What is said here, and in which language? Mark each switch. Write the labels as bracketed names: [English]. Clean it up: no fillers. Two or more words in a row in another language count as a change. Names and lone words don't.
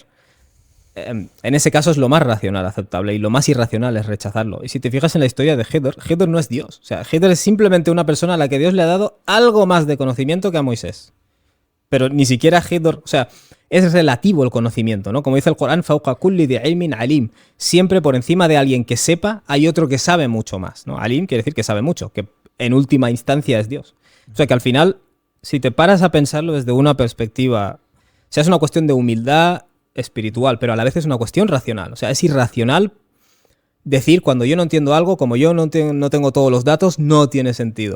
[Spanish] En ese caso es lo más racional aceptable y lo más irracional es rechazarlo. Y si te fijas en la historia de Hidr no es Dios. O sea, Hidr es simplemente una persona a la que Dios le ha dado algo más de conocimiento que a Moisés. Pero ni siquiera Hidr, o sea, es relativo el conocimiento, ¿no? Como dice el Corán, [Arabic] فوق كل ذي علم عليم. [Spanish] Siempre por encima de alguien que sepa, hay otro que sabe mucho más, ¿no? Alim quiere decir que sabe mucho, que en última instancia es Dios. O sea que al final, si te paras a pensarlo desde una perspectiva, o sea, es una cuestión de humildad espiritual, pero a la vez es una cuestión racional. O sea, es irracional decir cuando yo no entiendo algo, como yo no tengo todos los datos, no tiene sentido.